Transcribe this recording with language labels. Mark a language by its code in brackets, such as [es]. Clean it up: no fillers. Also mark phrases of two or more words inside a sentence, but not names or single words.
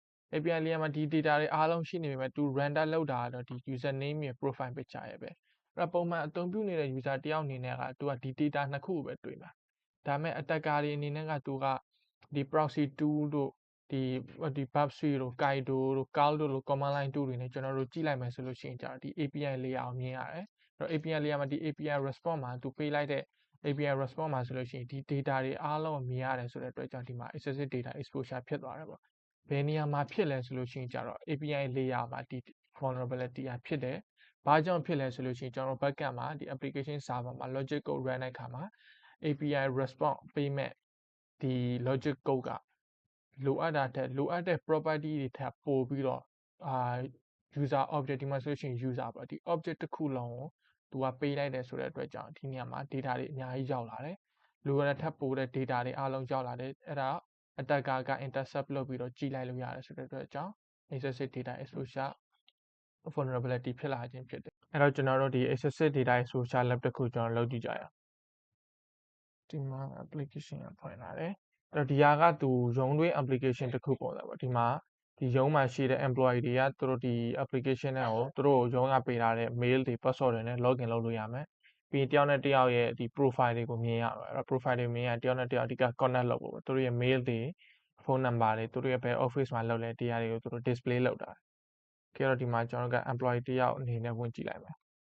[en] API layer [my] မှာဒီ data တွေအားလုံးရှိနေပေမဲ့ သူ render လုပ်တာကတော့ဒီ username ရဲ့ [en] profile picture [my] ရဲ့ပဲအဲ့တော့ပုံမှန်အသုံးပြုနေတဲ့ user တယောက်အနေနဲ့ကသူကဒီ data နှစ်ခုကိုပဲတွေ့မှာဒါပေမဲ့ attacker တွေအနေနဲ့ကသူကဒီ proxy 2တို့ဒီ bubsy တို့ kaido တို့ curl တို့လို [en] command line tool [my] တွေနဲ့ကျွန်တော်တို့ကြည့်လိုက်မယ်ဆိုလို့ရှိရင်ကြာဒီ [en] API layer [my] ကိုမြင်ရတယ်အဲ့တော့ [en] API layer [my] မှာဒီ [en] API response [my] မှာသူပေးလိုက်တဲ့ [en] API response [my] မှာဆိုလို့ရှိရင်ဒီ data တွေအားလုံးကိုမြင်ရတယ်ဆိုတဲ့အတွက်ကြောင့်ဒီမှာ [en] excessive data exposure [my] ဖြစ်သွားတယ်ပေါ့ဘယ်နေရာမှာဖြစ်လဲဆိုလို့ရှိရင်ကြတော့ [en] API layer [my] မှာဒီ vulnerability ဖြစ်တယ်ဘာကြောင့်ဖြစ်လဲဆိုလို့ရှိရင်ကျွန်တော် backend မှာဒီ [en] application server [my] မှာ [en] logic code run [my] တဲ့အခါမှာ [en] API response [my] ပေးမဲ့ဒီ [en] logic code [my] ကလိုအပ်တဲ့ property တွေထပ်ပို့ပြီးတော့ [en] user object [my] ဒီမှာဆိုလို့ရှိရင် user ပေါ့ဒီ object တစ်ခုလုံးကိုသူကပေးလိုက်တယ်ဆိုတဲ့အတွက်ကြောင့်ဒီနေရာမှာ data တွေအများကြီးရောက်လာတယ်လိုရတဲ့ထပ်ပို့တဲ့ data တွေအားလုံးရောက်လာတယ်အဲ့ဒါ attacker က intercept လုပ်ပြီးတော့ကြည့်လိုက်လို့ရတယ်ဆိုတဲ့အတွက်ကြောင့် [en] excessive data exposure vulnerability [my] ဖြစ်လာခြင်းဖြစ်တယ်အဲ့တော့ကျွန်တော်တို့ဒီ [en] excessive data exposure lab [my] တစ်ခုကျွန်တော်လုပ်ကြည့်ကြရအောင် ဒီမှာ application ကဖွင့်လာတယ်အဲ့တော့ဒီဟာကသူရုံးတွင်း application တစ်ခုပုံစံပေါ့ဒီမှာဒီရုံးမှာရှိတဲ့ employee တွေကသူတို့ဒီ application နဲ့ကိုသူတို့ရုံးကပေးထားတဲ့ mail တွေ password တွေနဲ့ login လုပ်လို့ရမယ်ပြီးရင်တယောက်နဲ့တယောက်ရဲ့ဒီ profile တွေကိုမြင်ရမှာအဲ့တော့ profile တွေမြင်ရတယောက်နဲ့တယောက်အဓိက connect လုပ်ဖို့ပေါ့သူတို့ရဲ့ mail တွေ [en] phone number [my] တွေသူတို့ရဲ့ဘယ် office မှာလုပ်လဲတရားတွေကိုသူတို့ display လုပ်တာကြည့်တော့ဒီမှာကျွန်တော်က employee တယောက်အနေနဲ့ဝင်ကြည့်လိုက်မယ်